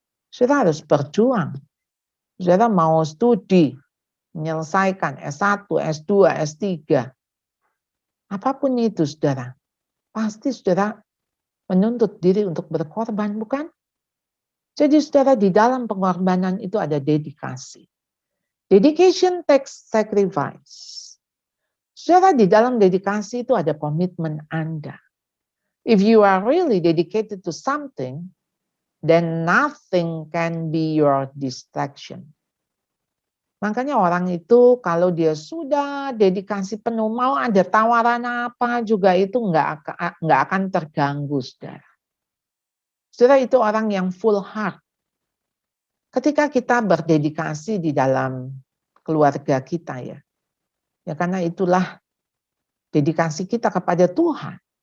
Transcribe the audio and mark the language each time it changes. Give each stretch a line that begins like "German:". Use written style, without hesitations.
Indonesian: Saudara harus berjuang. Saudara mau studi, menyelesaikan S1, S2, S3. Apapun itu saudara, pasti saudara menuntut diri untuk berkorban, bukan? Jadi saudara, di dalam pengorbanan itu ada dedikasi.
English: Dedication takes sacrifice.
Indonesian: Saudara, di dalam dedikasi itu ada komitmen Anda.
English: If you are really dedicated to something, then nothing can be your distraction.
Indonesian: Makanya orang itu kalau dia sudah dedikasi penuh, mau ada tawaran apa juga itu nggak akan terganggu, saudara. Saudara, itu orang yang
English: full heart.
Indonesian: Ketika kita berdedikasi di dalam keluarga kita ya karena itulah dedikasi kita kepada Tuhan.